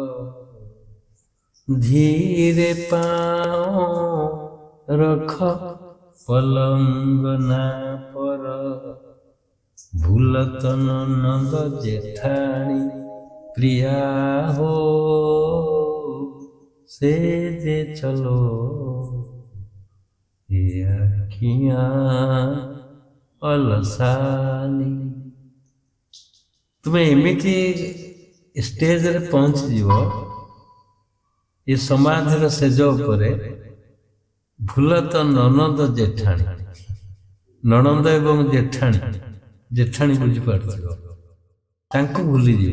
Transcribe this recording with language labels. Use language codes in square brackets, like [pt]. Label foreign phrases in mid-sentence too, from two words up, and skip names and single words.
[hi] धीरे पाओ रख पलंग ना पर, भूलत नंद जेठानी प्रिया हो से जे चलो ए अँखियाँ अलसानी। [or] ତୁମେ ଏମିତି ଷ୍ଟେଜରେ ପହଞ୍ଚିଯିବ ଏ ସମାଧିର ସେଜ ଉପରେ, ଭୁଲ ତ ନଣନ୍ଦ ଜେଠାଣୀ, ନଣନ୍ଦ ଏବଂ ଜେଠାଣୀ, ଜେଠାଣୀ ବୁଝିପାରୁଥିବ, ତାଙ୍କୁ ଭୁଲିଯିବ।